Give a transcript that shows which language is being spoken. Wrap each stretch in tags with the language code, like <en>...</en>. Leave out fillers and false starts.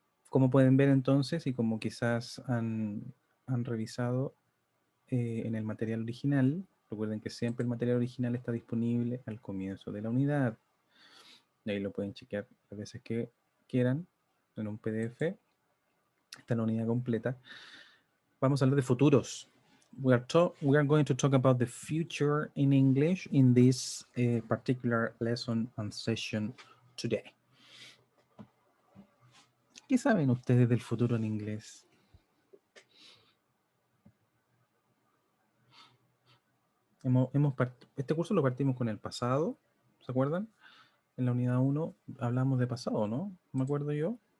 <es>Como pueden ver entonces, y como quizás han revisado en el material original, recuerden que siempre el material original está disponible al comienzo de la unidad. Y ahí lo pueden chequear las veces que quieran en un PDF. Está la unidad completa. Vamos a hablar de futuros.</es> <en>We are going to talk about the future in English in this particular lesson and session today.</en> <es>¿Qué saben ustedes del futuro en inglés? Este curso lo partimos con el pasado, ¿se acuerdan? En la unidad 1 hablamos de pasado, ¿no? Me acuerdo yo.</es>